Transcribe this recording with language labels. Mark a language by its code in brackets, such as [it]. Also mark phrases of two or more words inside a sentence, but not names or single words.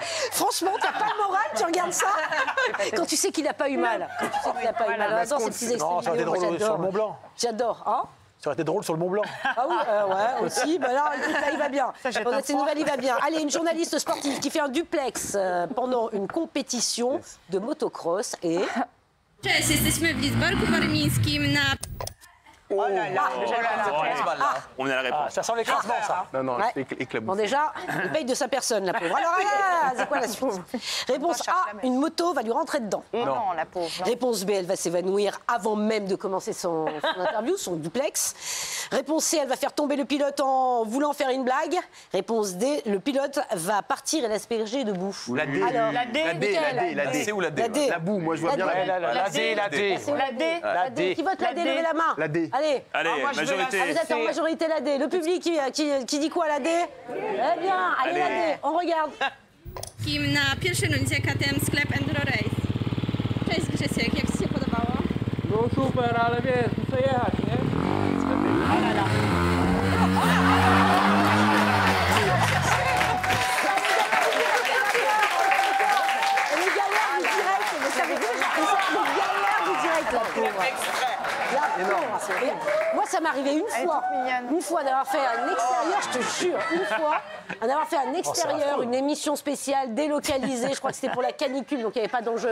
[fr] Franchement, t'as pas le moral, tu regardes ça. Quand tu sais qu'il a pas eu mal. Quand tu sais qu'il a pas eu mal. J'adore ces petits Non, extraits ça aurait été vidéo, moi drôle sur le Mont j'adore. Blanc. J'adore, hein? Ça aurait été drôle sur le Mont Blanc. Ah oui, ouais, aussi. Bah là, écoute, là, il va bien. On a ces nouvelles, il va bien. Allez, une journaliste sportive qui fait un duplex pendant une compétition de motocross et... [pl] Cześć, jesteśmy w Lidzbarku Warmińskim na... [fr] Oh là là. On a la réponse. Ça sent l'écrasement, ça. Non, Ouais. c'est éclaboussé. Bon, déjà, il paye de sa personne, la pauvre. Alors, c'est quoi la suite? Réponse A, une moto va lui rentrer dedans. Non, la pauvre. non. Réponse B, elle va s'évanouir avant même de commencer son interview, son duplex. Réponse C, elle va faire tomber le pilote en voulant faire une blague. Réponse D, le pilote va partir et l'asperger de boue. La D. Alors, La D. La D. C ou la D? La D. La boue, moi je vois bien la D. La D, la D. La D. La D. Qui vote la D? Levez la main. La D. Allez. Allez, moi, je veux majorité. Ah, vous êtes en majorité la D. Le public qui dit quoi la D? Eh bien, allez la D. On regarde. [pl] Kim na pierwszej rundzie KTM Sklep Enduro Race. Cześć Grzesiek, jak Ci się podobało? No super, ale wiesz, muszę jechać, nie? [fr] Les galères du direct, vous savez déjà, les galères du direct, la pauvre. La pauvre. Et moi, ça m'est arrivé une fois d'avoir fait un extérieur, je te jure, une fois, d'avoir fait un extérieur, une émission spéciale délocalisée, je crois que c'était pour la canicule, donc il n'y avait pas d'enjeu.